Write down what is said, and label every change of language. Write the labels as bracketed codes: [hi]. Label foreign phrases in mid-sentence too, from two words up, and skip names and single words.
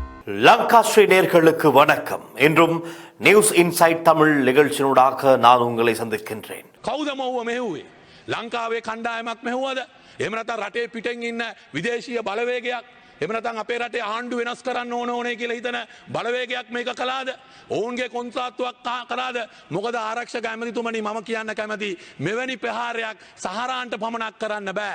[ta] லங்காஸ்ரீ நேயர்களுக்கு வணக்கம். இன்றும் நியூஸ் இன்சைட் தமிழ் நிகழ்ச்சியினூடாக நான் உங்களை சந்திக்கின்றேன். [si] කවුද මොව්ව මෙහෙව්වේ? ලංකාවේ කණ්ඩායමක් මෙහෙව්වද? එහෙම නැත්නම් රටේ පිටින් ඉන්න විදේශීය බලවේගයක්? එහෙම නැත්නම් අපේ රටේ ආණ්ඩු වෙනස් කරන්න ඕනේ කියලා හිතන බලවේගයක් මේක කළාද? ඔවුන්ගේ කොන්ත්‍රාත්තුවක් කරාද? මොකද ආරක්ෂක ඇමතිතුමනි මම කියන්න කැමති මෙවැනි ප්‍රහාරයක් සහරාන්ට පමණක් කරන්න බෑ.